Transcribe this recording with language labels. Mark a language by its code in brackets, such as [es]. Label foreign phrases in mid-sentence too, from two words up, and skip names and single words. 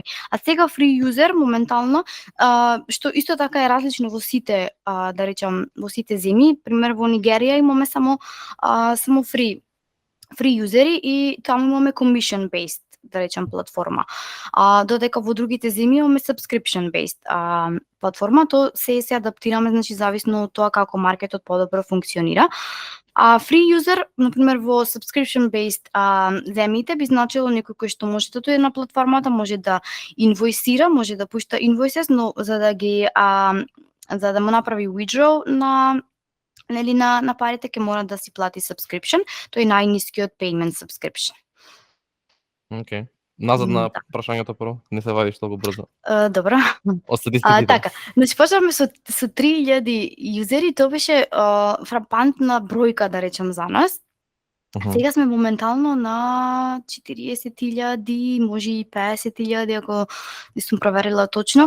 [mk] А сега [en] free user [mk] моментално, што исто така е различно во сите, да речем, во сите земји, пример во Нигерија имаме само фри јузери и таму имаме [en] commission based, [mk] да речем, платформа. Додека во другите земји имаме [en] subscription based [mk] платформа, то се адаптираме, значи зависно од тоа како маркетот подобро функционира. [en] Free user, [mk] например, во subscription-based земјите би значило некој кој што може да дојде на платформата, може да инвојсира, може да пушта invoices, но за да му направи withdraw на парите ќе мора да си плати subscription, тој е најнискиот [en] payment subscription. [mk] Океј. Назад на прашањето прво, не се вадиш толку брзо. Добро. Од статистиките. Така, значи почнавме со 3000 [en] users, [mk] тоа беше фрапантна бројка, да речем, за нас. Сега сме моментално на 40.000, може и 50.000, ако не сум проверила точно.